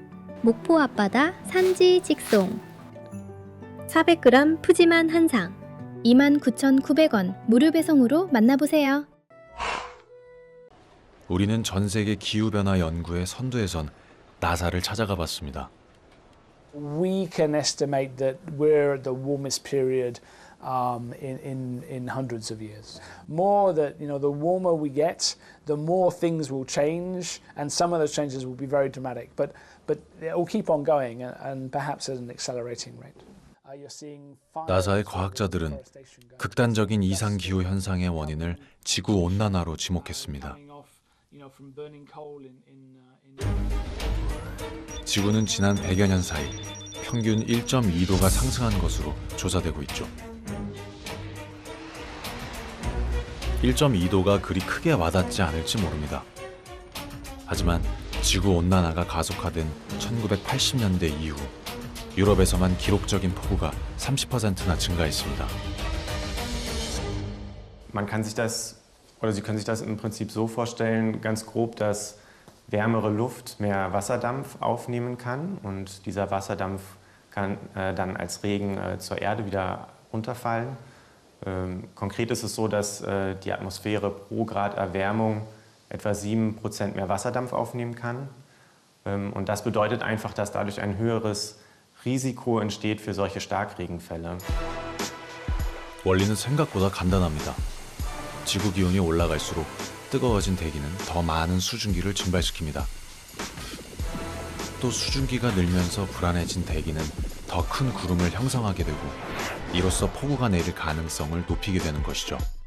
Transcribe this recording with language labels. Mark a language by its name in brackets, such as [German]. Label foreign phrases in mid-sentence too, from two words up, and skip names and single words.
[Korean] 목포 앞바다 산지 직송 400g 푸짐한 한상 29,900원 무료 배송으로 만나보세요. 우리는 전 세계 기후변화 연구의 선두에 선 나사를 찾아가 봤습니다. [English] We can estimate that we're at the warmest period in hundreds of years. More that, the warmer we get, the more things will change, and some of those changes will be very dramatic, but it will keep on going and perhaps at an accelerating rate. [Korean] 나사의 과학자들은 극단적인 이상 기후 현상의 원인을 지구 온난화로 지목했습니다. 지구는 지난 100여 년 사이 평균 1.2도가 상승한 것으로 조사되고 있죠. 1.2도가 그리 크게 와닿지 않을지 모릅니다. 하지만 지구 온난화가 가속화된 1980년대 이후 유럽에서만 기록적인 폭우가 30%나 증가했습니다. [German] Man kann sich das, oder Sie können sich das im Prinzip so vorstellen, ganz grob, dass wärmere Luft mehr Wasserdampf aufnehmen kann und dieser Wasserdampf kann dann als Regen zur Erde wieder runterfallen. Konkret ist es so, dass die Atmosphäre pro Grad Erwärmung etwa 7% mehr Wasserdampf aufnehmen kann. Und das bedeutet einfach, dass dadurch ein höheres Risiko entsteht für solche Starkregenfälle. [Korean] 원리는 생각보다 간단합니다. 지구 기온이 올라갈수록 뜨거워진 대기는 더 많은 수증기를 증발시킵니다. 또 수증기가 늘면서 불안해진 대기는 더 큰 구름을 형성하게 되고 이로써 폭우가 내릴 가능성을 높이게 되는 것이죠.